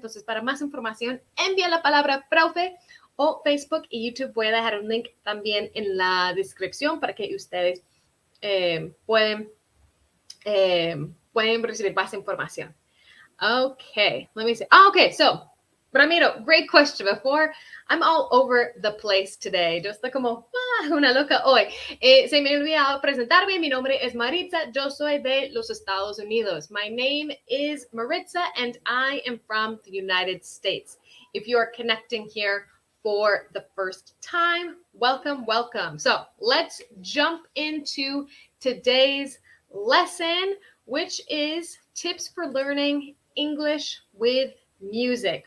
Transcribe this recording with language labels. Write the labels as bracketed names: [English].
[Spanish] Entonces, para más información, envía la palabra profe o Facebook y YouTube. Voy a dejar un link también en la descripción para que ustedes pueden recibir más información. [English] Okay, let me see. Okay, so Ramiro, great question. Before, I'm all over the place today. [Spanish] Yo estoy como una loca hoy. Se me ha olvidado presentarme. Mi nombre es Maritza. Yo soy de los Estados Unidos. [English] My name is Maritza, and I am from the United States. If you are connecting here for the first time, welcome, welcome. So let's jump into today's lesson, which is tips for learning English with music.